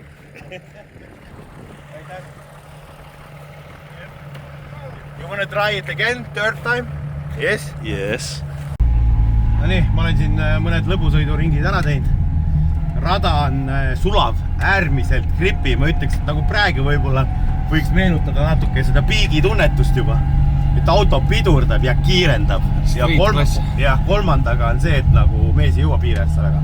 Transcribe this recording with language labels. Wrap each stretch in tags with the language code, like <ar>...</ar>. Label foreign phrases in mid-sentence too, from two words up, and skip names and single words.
<en>You wanna try it again, third time? Yes? Yes.</en> <et>No nii, ma olen siin mõned lõbusõiduringid ära teinud. Rada on sulav, äärmiselt gripi. Ma ütleks, et nagu praegu võib-olla võiks meenutada natuke seda piigitunnetust juba. Et auto pidurdab ja kiirendab. Ja kolmandaga on see, et nagu mees ei jõua piiresse väga.</et>